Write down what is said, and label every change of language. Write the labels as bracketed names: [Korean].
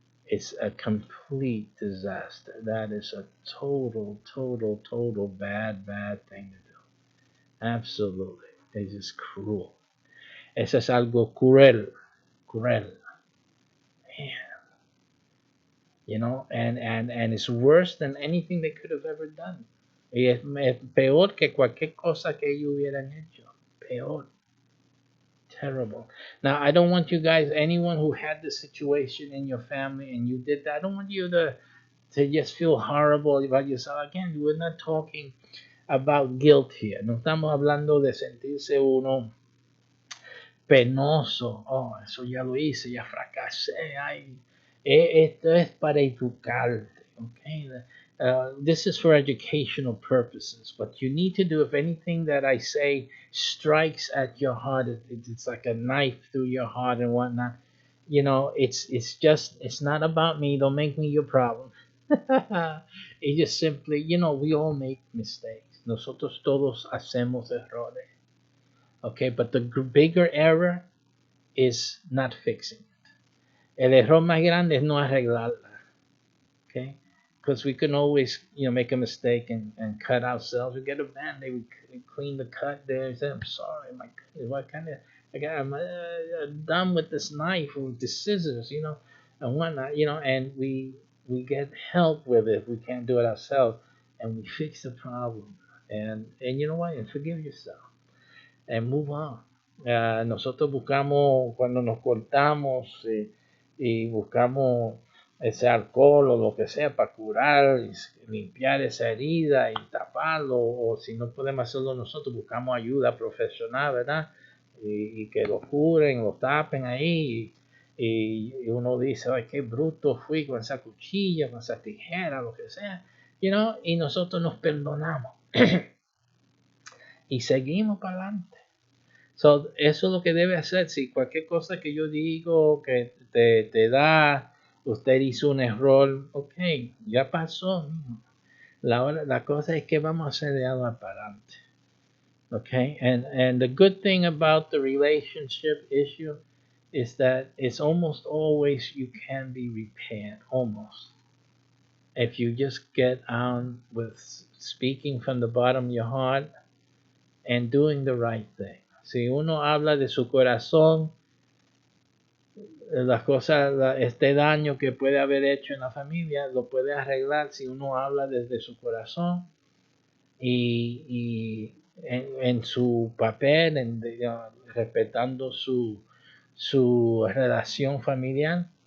[English] It's a complete disaster. That is a total bad thing to do. Absolutely. It's just cruel. [Spanish] Eso es algo cruel. [English] Man, and it's worse than anything they could have ever done. [Spanish] Y es peor que cualquier cosa que ellos hubieran hecho. Peor. Terrible. [English] Now, I don't want you guys, anyone who had the situation in your family and you did that, I don't want you to just feel horrible about yourself. Again, we're not talking about guilt here. [Spanish] No estamos hablando de sentirse uno penoso. Oh, eso ya lo hice, ya fracasé. Ay, esto es para educarte. [English] Okay? This is for educational purposes. What you need to do, if anything that I say strikes at your heart, it's like a knife through your heart and whatnot. It's not about me. Don't make me your problem. It just simply, we all make mistakes. [Spanish] Nosotros todos hacemos errores. [English] Okay, but the bigger error is not fixing it. [Spanish] El error más grande es no arreglarla. [English] Okay, because we can always, make a mistake and cut ourselves. We get a band-aid, we clean the cut there and say, I'm sorry, my goodness, what kind of, I'm done with this knife or with the scissors, and whatnot, and we get help with it. We can't do it ourselves, and we fix the problem. And you know what? And forgive yourself. And move on. [Spanish] Nosotros buscamos cuando nos cortamos y buscamos ese alcohol o lo que sea para curar, y limpiar esa herida y taparlo, o si no podemos hacerlo nosotros, buscamos ayuda profesional, ¿verdad? Y que lo curen, lo tapen ahí, y uno dice, ay, qué bruto fui con esa cuchilla, con esa tijera, lo que sea, y nosotros nos perdonamos y seguimos para adelante. So, eso es lo que debe hacer. Si cualquier cosa que yo digo que te da, usted hizo un error, ok, ya pasó. La cosa es que vamos a hacer de ahora para adelante. [English] Okay, and the good thing about the relationship issue is that it's almost always you can be repaired, almost. If you just get on with speaking from the bottom of your heart and doing the right thing. [Spanish] Si uno habla de su corazón, las cosas, este daño que puede haber hecho en la familia, lo puede arreglar si uno habla desde su corazón y en su papel, respetando su relación familiar